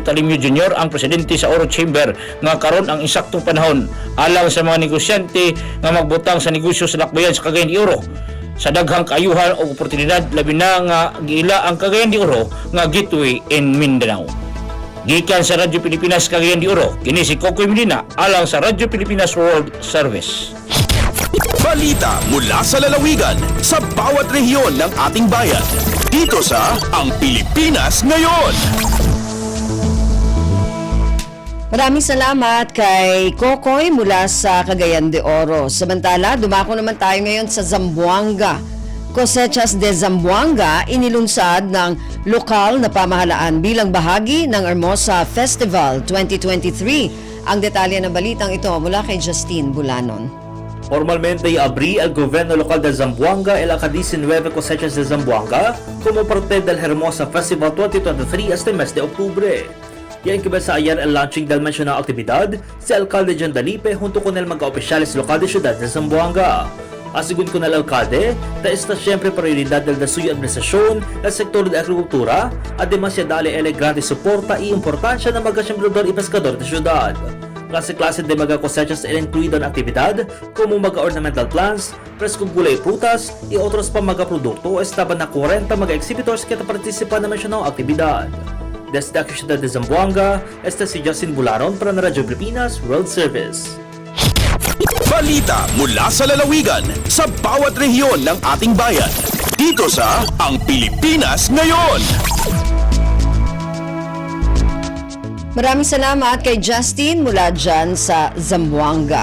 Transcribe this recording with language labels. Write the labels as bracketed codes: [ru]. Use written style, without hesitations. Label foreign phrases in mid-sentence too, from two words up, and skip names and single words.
[ceb] Talimio Jr., ang presidente sa Oro Chamber, nga karon ang insaktong panahon alang sa mga negosyante nga magbutang sa negosyo sa dakbayan sa Cagayan de Oro sa daghang kaayuhan o oportunidad labi na nga giila ang Cagayan de Oro nga [en] gateway in Mindanao. [ceb] Gikan sa Radyo Pilipinas Cagayan de Oro, kini si Kokoy Medina alang sa Radyo Pilipinas World Service. [tl] Balita mula sa lalawigan sa bawat rehiyon ng ating bayan. Dito sa Ang Pilipinas Ngayon. Maraming salamat kay Kokoy mula sa Cagayan de Oro. Samantala, dumako naman tayo ngayon sa Zamboanga. Cosechas de Zamboanga inilunsad ng lokal na pamahalaan bilang bahagi ng Hermosa Festival 2023. Ang detalye ng balitang ito mula kay Justine Bulanon. [cbk] Formalmente abrí el gobierno local de Zamboanga el ACA 19 Cosechas de Zamboanga como parte del Hermosa Festival 2023 este mes de octubre. Y encabeza ayer el launching del mencionada actividad si alcalde John Dalipe junto con el mga oficiales local de ciudad de Zamboanga. Asigun con el alcalde, esta siempre prioridad del de su administración el sector de agricultura, además ya dale el grande soporta y importancia ng mga sembrador y pescador de ciudad. klase-klase de mga cosechas e incluido na aktibidad, como mga [en] ornamental plants, [cbk] presko gulay prutas, e otros pa mga produkto, estaban na 40 mga exhibitors kita partisipan na mensyonang aktibidad. Desde la ciudad de Zamboanga, este si Justin Bularon para na Radyo Pilipinas World Service. [tl] Balita mula sa lalawigan sa bawat rehiyon ng ating bayan. Dito sa Ang Pilipinas Ngayon. Maraming salamat kay Justin mula dyan sa Zamboanga.